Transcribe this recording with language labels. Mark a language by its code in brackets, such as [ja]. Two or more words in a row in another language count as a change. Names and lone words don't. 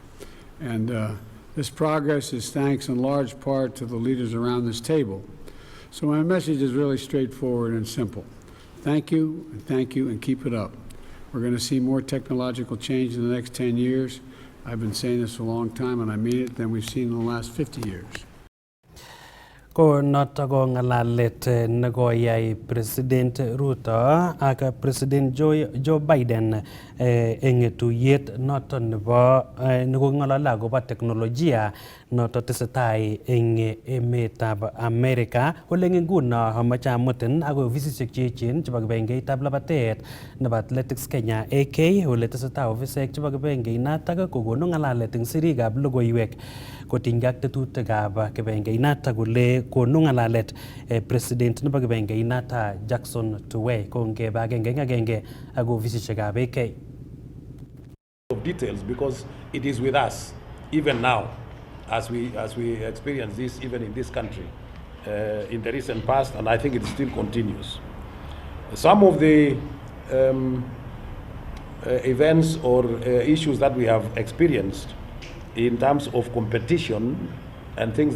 [en] And this progress is thanks in large part to the leaders around this table. So my message is really straightforward and simple. Thank you, and keep it up. We're going to see more technological change in the next 10 years. I've been saying this a long time, and I mean it, than we've seen in the last 50 years. [kln] Ko noto ko ngalalet nekoyai President Ruto ak President Joe Biden eng tuyet noto nebo nekong'olole akobo teknolojia noto tesetai eng emetab Amerika. Ole eng nguno amache amutin akoi ofisisiek cheechen chebo kibengeitab labatet nebo Athletics Kenya AK ole tesetai ofisek chebo kibengeinatak kokonu ng'alalet eng sirikab logoiwek kotinygei ak tetutikab kibengeinatak kole konu ng'alalet President nebo kibengeinatak Jackson Tuwei kongebe agenge eng agenge ak ofisisiekab AK. [en] Of details, because it is with us even now as we experience this even in this country in the recent past, and I think it still continues. Some of the events or issues that we have experienced in terms of competition and things